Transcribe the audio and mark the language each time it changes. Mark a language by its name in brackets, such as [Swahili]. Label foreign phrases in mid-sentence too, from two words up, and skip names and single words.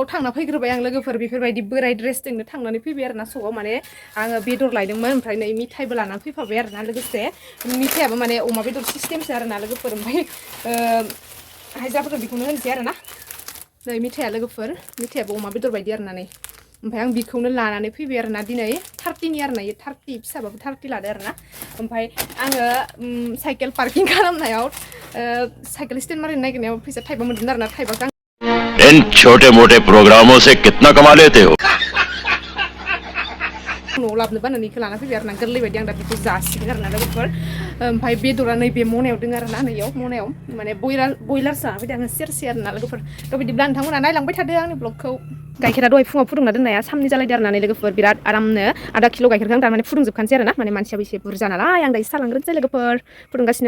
[Bodo] थांना फैग्रोबाय आं लोगोफोर बेफोरबायदि बोराय ड्रेसजोंनो थांनानै फैबाय आरोना सकाव माने आङो बेदर लायदोंमोन ओमफ्राय नै मिथाइबो लानानै फैफाबाय आरोना लोगोसे मिथाइयाबो माने अमा बेदर सिस्टेमसो आरोना लोगोफोर ओमफ्राय हाजिराफोरखौ बेखौनो होनोसै आरोना नै मिथाइया लोगोफोर मिथाइयाबो अमा बेदर बायदि आरोना नै ओमफ्राय आं बेखौनो लानानै फैबाय आरोना दिनै 30नि आरोना इयो 30 फिसाबाबो 30 लादो आरोना ओमफ्राय आङो साइकेल पार्किं खालामनायाव साइकेल स्टेन्ड मारिनो नागिरनायाव फैसा थाइबा मोनदों आरोना थाइबाखौ [Hindi] इन छोटे मोटे प्रोग्रामों से कितना कमा लेते हो [Bodo] न'आव लाबोनो बानानै इखौ लाना फैबाय आरोना गोरलै बायदि आं दा बेखौ जासिगोन आरोना लोगोफोर ओमफ्राय बेदरा नैबे मनायाव दङ आरोना नैयाव मनायाव माने बयलारसो जाना फैदों आङो सेरसे आरोना लोगोफोर थ' बिदिब्ला नोंथांमोना नायलांबाय थादो आंनि ब्लगखौ गाइखेरा दहाय फुङाव फुदुंना दोननाया सामनि जालायदो आरोना लोगोफोर बिराद आरामनो आधा किल' गाइखेरखौ आं थारमाने फुदुंजोबखानोसै आरोना माने मानसियाबो एसे बुरजा नालाय आं दायो साहा लांग्रोनोसै लोगोफोर फुदुंगासिनो